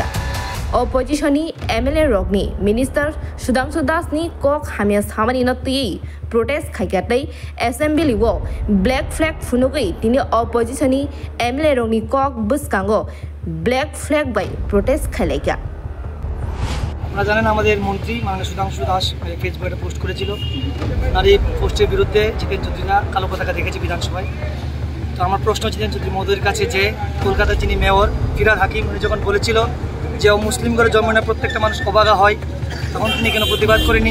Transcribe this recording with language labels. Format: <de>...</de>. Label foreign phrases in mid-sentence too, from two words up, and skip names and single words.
<en>Opposition MLA</en> <trp>Rogni Minister Sudhanshu Das ni kok hamya samani no ti protest khaikatai assembly wo</trp> <en>black flag</en> <trp>funugai tini</trp> <en>opposition MLA</en> <trp>Rogni kok buskango</trp> <en>black flag</en> <trp>by protest khalaika.</trp> <bn>আপনারা জানেন আমাদের মন্ত্রী মাননীয় সুধাংশু দাস ফেসবুকে একটা পোস্ট করেছিল আর এই পোস্টের বিরুদ্ধে জিতেন চৌধুরীরা কালো পতাকা দেখেছে বিধানসভায়। তো আমার প্রশ্ন জিতেন চৌধুরী মহোদয়ের কাছে যে কলকাতার যিনি মেয়র ফিরহাদ হাকিম উনি যখন বলেছিল যে মুসলিম ঘরে জন্ম নেওয়া প্রত্যেকটা মানুষ অবাগা হয় তখন তিনি কেন প্রতিবাদ করেনি?</bn>